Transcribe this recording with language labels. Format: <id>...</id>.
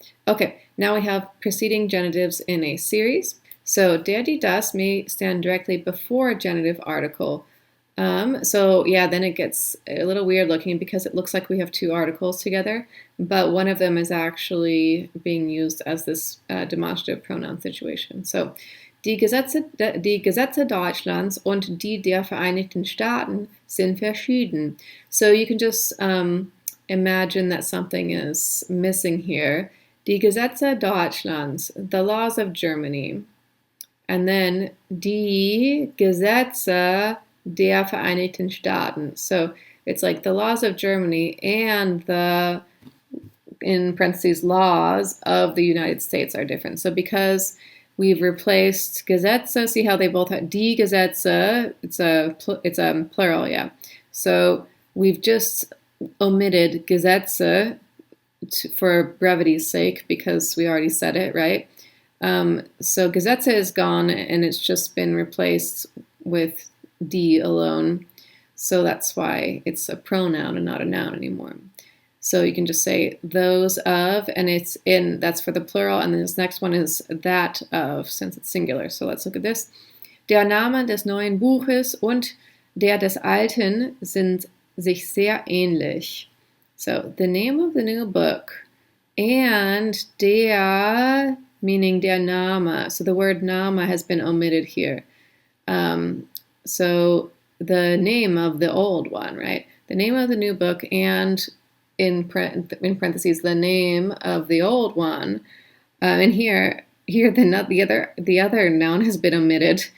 <en>Okay, now we have preceding genitives in a series. So der, die, das may stand directly before a genitive article. So yeah, then it gets a little weird looking because it looks like we have two articles together, but one of them is actually being used as this demonstrative pronoun situation.</en> <de>So die Gesetze Deutschlands und die der Vereinigten Staaten sind verschieden.</de> <en>So you can just imagine that something is missing here.</en> <de>Die Gesetze Deutschlands,</de> <en>the laws of Germany. And then</en> <de>die Gesetze der Vereinigten Staaten. So</de> <en>It's like the laws of Germany and the, in parentheses, laws of the United States are different. So because we've replaced Gesetze, see how they both have</en> <de>die Gesetze,</de> <en>it's a plural, yeah. So we've just omitted Gesetze for brevity's sake because we already said it, right? So Gesetze is gone and it's just been replaced with die alone. So that's why it's a pronoun and not a noun anymore. So you can just say those of, and it's in, that's for the plural, and then this next one is that of, since it's singular. So let's look at this.</en> <de>Der Name des neuen Buches und der des alten sind sich sehr ähnlich.</de> <en>So the name of the new book and der, meaning</en> <de>der Name.</de> <en>So the word Name has been omitted here. So the name of the old one, right? The name of the new book and in parentheses the name of the old one, and here the other noun has been omitted.</en>